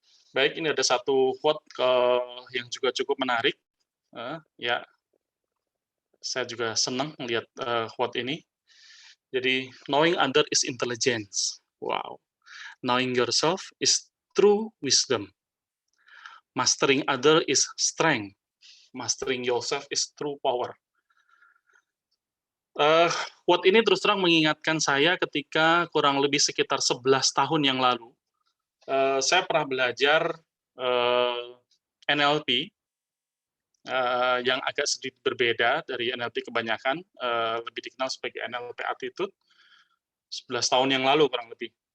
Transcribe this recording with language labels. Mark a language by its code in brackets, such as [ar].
[id] Baik, ini ada satu quote yang juga cukup menarik. Ya, saya juga senang melihat quote ini. [en] Jadi, knowing other is intelligence. Wow. Knowing yourself is true wisdom. Mastering other is strength. Mastering yourself is true power. [id] Quote ini terus terang mengingatkan saya ketika kurang lebih sekitar 11 tahun yang lalu, saya pernah belajar NLP, yang agak sedikit berbeda dari NLP kebanyakan, lebih dikenal sebagai NLP Attitude, 11 tahun yang lalu kurang lebih.